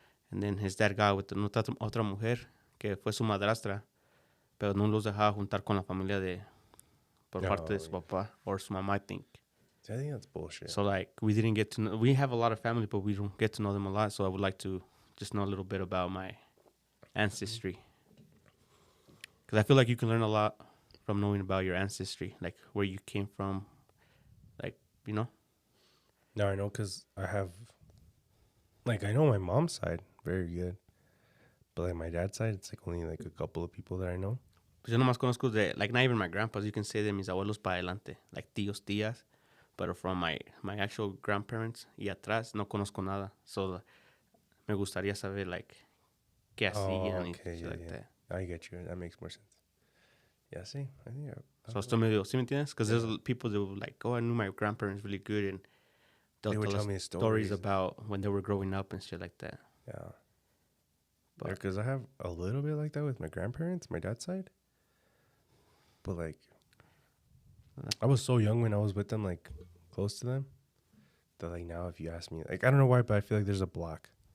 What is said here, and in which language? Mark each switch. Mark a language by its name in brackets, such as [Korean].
[English] And then his dad got with [Spanish] otra mujer que fue su madrastra, pero no los dejaba juntar con la familia por parte de su papá or su mamá, [English] I think. I think that's bullshit. So like we didn't get to know, we have a lot of family, but we don't get to know them a lot. So I would like to just know a little bit about my ancestry, because I feel like you can learn a lot from knowing about your ancestry, like where you came from, like, No, I know, because I have, like, I know my mom's side very good, but like my dad's side, it's like only like a couple of people that I know. [Spanish] Pues yo nomás conozco [English] like not even my grandpas, you can say [Spanish] de mis abuelos para adelante, like tíos, tías, [English] but from my actual grandparents [Spanish] y atrás no conozco nada. So me gustaría saber like qué hacían y [English] shit like that. I get you. That makes more sense. Yeah, see, I think [Spanish] So esto medio, ¿sí me entiendes? [English] Because there's people that were like, oh, I knew my grandparents really good, and they would tell tell me stories about when they were growing up and shit like that. Yeah. Because I have a little bit like that with my grandparents, my dad's side. But like, I was so young when I was with them, like close to them, that like now if you ask me, like I don't know why, but I feel like there's a block.